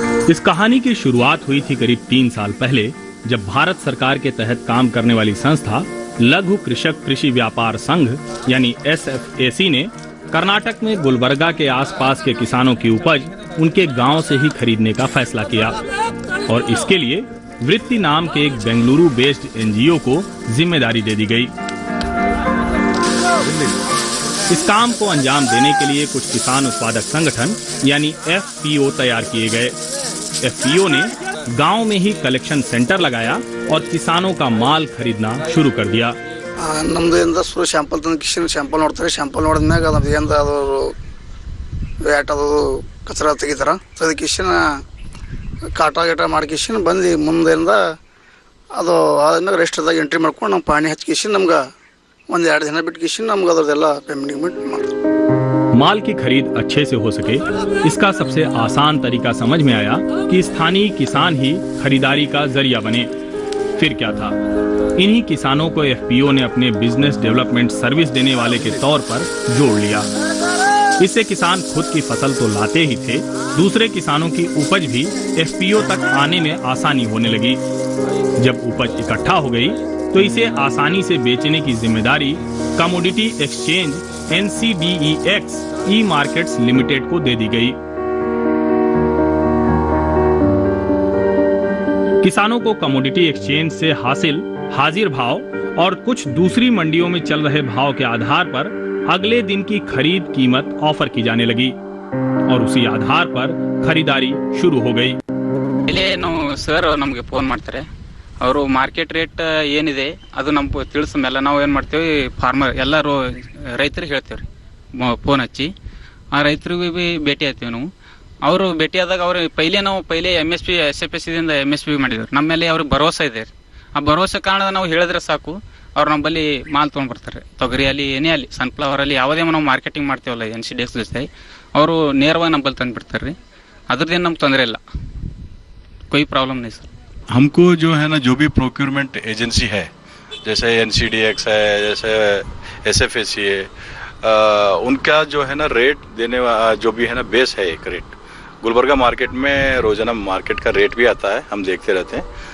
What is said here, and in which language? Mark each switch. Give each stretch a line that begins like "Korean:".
Hindi: इस कहानी की शुरुआत हुई थी करीब 3 साल पहले, जब भारत सरकार के तहत काम करने वाली संस्था लघु कृषक कृषि व्यापार संघ यानी SFAC ने कर्नाटक में गुलबर्गा के आसपास के किसानों की उपज उनके गांव से ही खरीदने का फैसला किया और इसके लिए वृत्ति नाम के एक बेंगलुरु बेस्ड NGO को जिम्मेदारी दे दी गई। इस काम को अंजाम देने के लिए कुछ किसान उत्पादक संगठन यानी FPO तैयार किए गए। FPO ने गांव में ही कलेक्शन सेंटर लगाया और किसानों का माल खरीदना शुरू कर दिया।
Kannada: ನಮ್ಮದಿಂದ ಸುರು ಶಾಂಪಲ್ ತಂದು ಕಿಶನ್ ಶಾಂಪಲ್ ನೋಡ್ತಾರೆ, ಶಾಂಪಲ್ ನೋಡಿದ್ಮ್ಯಾಗ ಅದು ಏನು ಅದು ವ್ಯಾಟ್ ಅದು ಕಚರ ತೆಗಿತಾರೆ, ತೆಗೆದು ಕಿಶನ್ ಕಾಟ ಗಿಟ ಮಾಡಿ ಕಿಶನ್ ಬಂದು ಮುಂದೆಯಿಂದ ಅದು ಆದ್ಮೇಲೆ ರೆಸ್ಟ್ದಾಗ ಎಂಟ್ರಿ ಮಾಡ್ಕೊಂಡು ನಮ್ಮ ಪಾಣಿ ಹಚ್ಚಿ ಕಿಶನ್ ನಮ್ಗೆ 1-2 ದಿನ ಬಿಟ್ಟು ಕಿಶನ್ ನಮ್ಗೆ ಅದ್ರದ್ದೆಲ್ಲ ಪೇಮೆಂಟ್ ಮಾಡ್ತಾರೆ।
Hindi: माल की खरीद अच्छे से हो सके, इसका सबसे आसान तरीका समझ में आया कि स्थानीय किसान ही खरीदारी का जरिया बने। फिर क्या था, इन्हीं किसानों को FPO ने अपने बिजनेस डेवलपमेंट सर्विस देने वाले के तौर पर जोड़ लिया। इससे किसान खुद की फसल तो लाते ही थे, दूसरे किसानों की उपज भी FPO तक आने में आसानी होने लगी। जब उपज इकट्ठा हो गई तो इसे आसानी से बेचने की जिम्मेदारी कमोडिटी एक्सचेंज NCDEX ई-मार्केट्स लिमिटेड को दे दी गई। किसानों को कमोडिटी एक्सचेंज से हासिल हाजिर भाव और कुछ दूसरी मंडियों में चल रहे भाव के आधार पर अगले दिन की खरीद कीमत ऑफर की जाने लगी और उसी आधार पर खरीदारी शुरू हो गई।
Kannada: सर नಮಗೆ ಫೋನ್ ಮಾಡ್ತಾರೆ, ಅವರು ಮಾರ್ಕೆಟ್ ರೇಟ್ ಏನಿದೆ ಅದು ನಮ್ಗೆ ತಿಳಿಸ ಮೇಲೆ ನಾವು ಏನು ಮಾಡ್ತೀವಿ, ಫಾರ್ಮರ್ ಎಲ್ಲರೂ ರೈತರಿಗೆ ಹೇಳ್ತೀವಿ ರೀ, ಫೋನ್ ಹಚ್ಚಿ ಆ ರೈತರಿಗೆ ಭೀ ಭೇಟಿ ಆಗ್ತೀವಿ ನಾವು। ಅವರು ಭೇಟಿ ಆದಾಗ ಅವ್ರು ನಾವು ಪೈಲೆ MSP SFACದಿಂದ MSP ಮಾಡಿದ್ರು, ನಮ್ಮ ಮೇಲೆ ಅವ್ರಿಗೆ ಭರವಸೆ ಇದೆ ರೀ। ಆ ಭರವಸೆ ಕಾರಣ ನಾವು ಹೇಳಿದ್ರೆ ಸಾಕು, ಅವ್ರು ನಮ್ಮಲ್ಲಿ ಮಾಲ್ ತೊಗೊಂಡು ಬರ್ತಾರೆ। ತೊಗರಿ ಅಲ್ಲಿ ಏನೇ ಅಲ್ಲಿ ಸನ್ಫ್ಲವರ್ ಅಲ್ಲಿ ಯಾವುದೇ ನಾವು ಮಾರ್ಕೆಟಿಂಗ್ ಮಾಡ್ತೀವಲ್ಲ NCDEX ಜೊತೆ, ಅವರು ನೇರವಾಗಿ ನಮ್ಮಲ್ಲಿ ತಂದು ಬಿಡ್ತಾರೆ ರೀ। ಅದ್ರದ್ದೇನು ನಮ್ಗೆ ತೊಂದರೆ ಇಲ್ಲ,
Hindi: कोई प्रॉब्लम नहीं सर। हमको जो है ना, जो भी प्रोक्योरमेंट एजेंसी है, जैसे NCDEX है, जैसे SFAC है, उनका जो है ना रेट देने जो भी है ना बेस है, एक रेट गुलबर्गा मार्केट में रोजाना मार्केट का रेट भी आता है, हम देखते रहते हैं।